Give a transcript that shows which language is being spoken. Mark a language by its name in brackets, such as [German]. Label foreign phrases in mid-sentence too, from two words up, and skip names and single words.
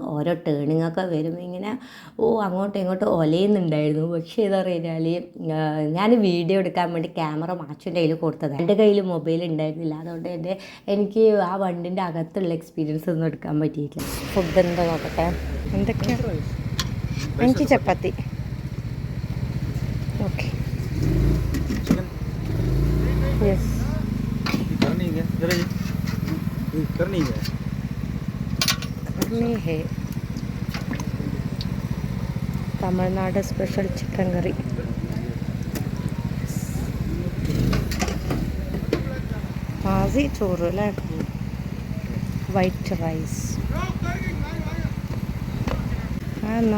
[Malayalam] ഓരോ ടേണിങ്ങൊക്കെ വരുമ്പോൾ ഇങ്ങനെ അങ്ങോട്ടും ഇങ്ങോട്ടും ഒലയുന്നുണ്ടായിരുന്നു. പക്ഷേ എന്താ പറഞ്ഞാൽ ഞാൻ വീഡിയോ എടുക്കാൻ വേണ്ടി ക്യാമറ മാച്ചുൻ്റെ കയ്യിൽ കൊടുത്തതാണ്. എൻ്റെ കയ്യിൽ മൊബൈൽ ഉണ്ടായിരുന്നില്ല. അതുകൊണ്ട് തന്നെ എനിക്ക് ആ വണ്ടിൻ്റെ അകത്തുള്ള എക്സ്പീരിയൻസ് ഒന്നും എടുക്കാൻ പറ്റിയിട്ടില്ല. ഫുഡ് എന്താ നോക്കട്ടെ. എന്തൊക്കെയാണ്? 5 ചപ്പാത്തി. [English] okay yes [Hindi] करनी है [English] തമിഴ്നാട് special chicken curry. [Malayalam] മാസി ചോറ് അല്ലേ? [English] white rice [Malayalam] ആണോ?